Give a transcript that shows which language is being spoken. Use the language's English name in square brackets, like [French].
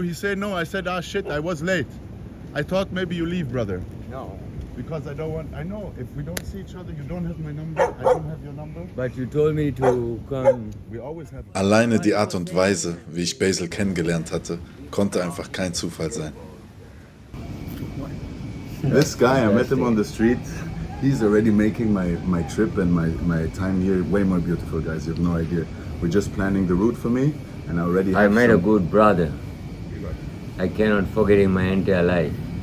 [English] He said no. I said, ah shit, I was late. I thought maybe you leave, brother. No. Because I don't want, I know, if we don't see each other, you don't have my number, I don't have your number. But you told me to come. We always have. [German] Alleine die Art und Weise, wie ich Basil kennengelernt hatte, konnte einfach kein Zufall sein. [English] This guy, I met him on the street. He's already making my trip and my time here way more beautiful, guys. You have no idea. We're just planning the route for me, and I already I have met a some- good brother. I cannot forget in my entire life.